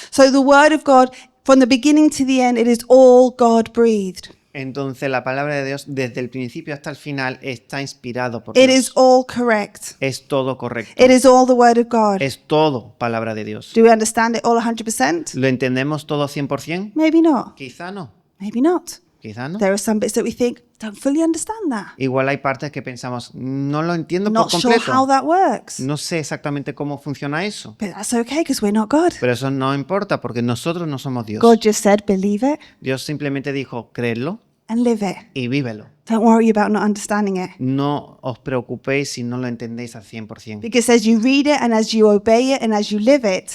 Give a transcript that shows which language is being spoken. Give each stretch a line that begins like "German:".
English: So the word of God, from the beginning to the end, it is all God-breathed.
Spanish: Entonces la palabra de Dios desde el principio hasta el final está inspirado por
English: It
Spanish: Dios.
English: is all correct.
Spanish: Es todo correcto.
English: It is all the word of God.
Spanish: Es todo palabra de Dios.
English: Do we understand it all 100%?
Spanish: ¿Lo entendemos todo 100%?
English: Maybe not.
Spanish: Quizá no.
English: Maybe not.
Spanish: Quizá no.
English: There are some bits that we think, don't fully understand that.
Spanish: Igual hay partes que pensamos, no lo entiendo
English: Not
Spanish: por
English: sure
Spanish: completo.
English: how that works.
Spanish: No sé exactamente cómo funciona eso.
English: But that's okay because we're not God.
Spanish: Pero eso no importa porque nosotros no somos Dios.
English: God just said, believe it
Spanish: Dios simplemente dijo, créelo
English: and live it.
Spanish: y vívelo.
English: Don't worry about not understanding it.
Spanish: No os preocupéis si no lo entendéis al 100%.
English: Because as you read it and as you obey it and as you live it,